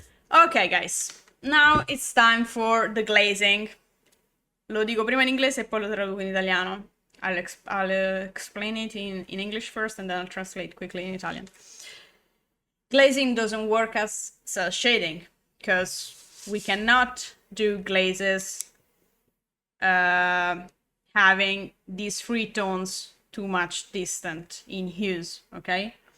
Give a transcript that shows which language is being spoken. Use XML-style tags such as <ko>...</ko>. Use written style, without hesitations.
<en>Ok guys, now it's time for the glazing.</en> <it>Lo dico prima in inglese e poi lo traduco in italiano.</it> <en>I'll explain it in English first and then I'll translate quickly in Italian. Glazing doesn't work as cell shading because we cannot do glazes having these three tones too much distant in hues, okay?</en>